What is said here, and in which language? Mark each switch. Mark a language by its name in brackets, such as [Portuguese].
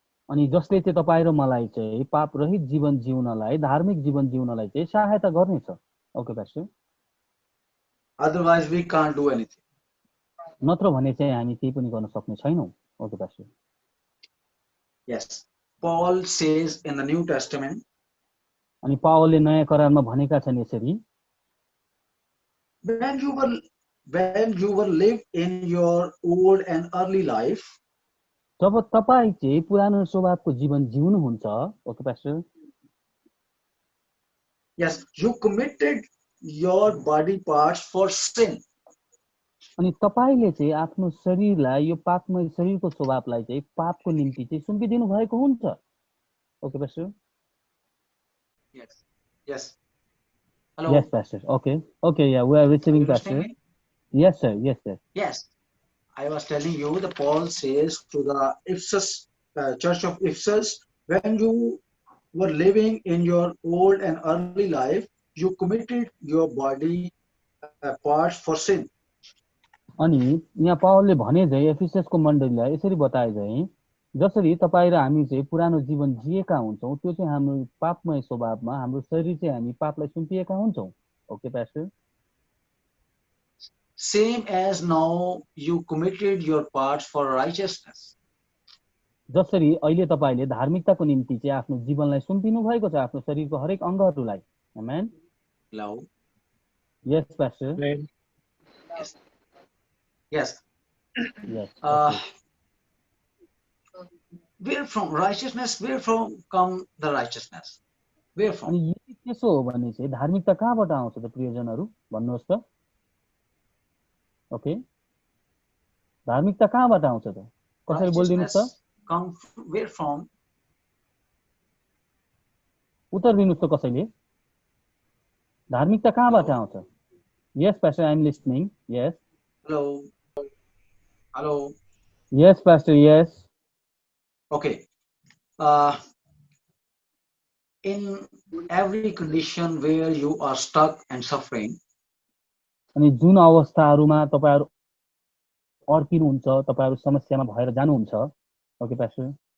[Nepali] अनि जसले चाहिँ तपाईँ र मलाई चाहिँ पाप रहित जीवन जिउनलाई, धार्मिक जीवन जिउनलाई चाहिँ सहायता गर्नेछ। [English] Okay pastor. Otherwise we can't do anything. [Nepali] नत्र भने चाहिँ हामी केही पनि गर्न सक्ने छैनौँ। [English] Okay pastor. Yes, Paul says in the New Testament. [Nepali] अनि पावलले नयाँ करारमा भनेका छन् यसरी, [English] when you were live in your old and early life, [Nepali] जब तपाईँ चाहिँ पुरानो स्वभावको जीवन जिउनुहुन्छ। [English] Okay pastor. yes, you committed your body parts for sin. [Nepali] अनि तपाईले चाहिँ आफ्नो शरीरलाई, यो पापमय शरीरको स्वभावलाई चाहिँ पापको निम्ति चाहिँ सुम्पिदिनु भएको हुन्छ। [English] Okay pastor. Yes. Hello. Yes pastor. Okay, yeah, we are receiving pastor. Yes sir. Yes, I was telling you, the Paul says to the Ephesus church of Ephesus, when you were living in your old and early life, you committed your body parts for sin. [Nepali] अनि यहाँ पावलले भने चाहिँ एफिससको मण्डलीलाई यसरी बताए चाहिँ जसरी तपाईँ र हामी चाहिँ पुरानो जीवन जिएका हुन्छौँ, त्यो चाहिँ हाम्रो पापमय स्वभावमा हाम्रो शरीर चाहिँ हामी पापलाई सुम्पिएका हुन्छौँ। [English] Okay pastor. Same as now you committed your parts for righteousness. [Nepali] जसरी अहिले तपाईले धार्मिकताको निम्ति चाहिँ आफ्नो जीवनलाई सुम्पिनु भएको छ, आफ्नो शरीरको हरेक अङ्गहरूलाई। आमेन। [English] Hello. Yes pastor. Yes. Okay. Where from righteousness? Where from come the righteousness? Where from? [Nepali] अनि यदि त्यसो हो भने चाहिँ धार्मिकता कहाँबाट आउँछ त प्रियजनहरू भन्नुहोस् त। ओके, धार्मिकता कहाँबाट आउँछ त? कसरी बोलिदिनुस् त? [English] Come where from? [Nepali] उत्तर दिनुस् त कसैले। धार्मिकता कहाँबाट आउँछ? [English] Yes pastor, I am listening. Yes. Hello. Yes pastor, yes. Okay. in every condition where you are stuck and suffering, [Nepali] अनि जुन अवस्थाहरूमा तपाईहरु अड्किनुहुन्छ, तपाईहरु समस्यामा भएर जानुहुन्छ, [English] okay pastor,